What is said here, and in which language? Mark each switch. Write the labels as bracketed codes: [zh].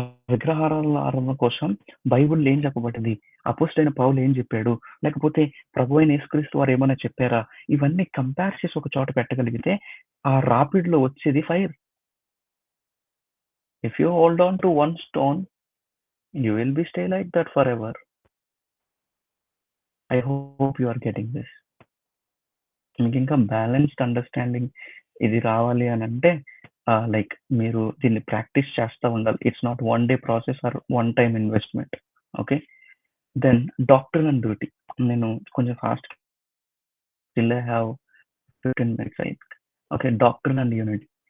[te] విగ్రహారాధన కోసం బైబిల్‌లో ఏం చెప్పబడింది? అపోస్తలుడైన పౌలు ఏం చెప్పాడు? లేకపోతే ప్రభువైన యేసుక్రీస్తు వారు ఏమైనా చెప్పారా? ఇవన్నీ కంపేర్ చేసి ఒక చోట పెట్టగలిగితే ఆ రాపిడిలో వచ్చేది fire. [en] If you hold on to one stone, you will be stay like that forever. I hope you are getting this. [te] మీకు ఇంకా బ్యాలెన్స్డ్ అండర్‌స్టాండింగ్ ఇది రావాలి అనంటే లైక్ మీరు దీన్ని ప్రాక్టీస్ చేస్తా ఉండాలి. [en] It's not one day process or one time investment. Okay. Then doctrine and duty. [te] నేను కొంచెం [en] Fast still I have 15 minutes అయింది. Okay. Doctrine and unity.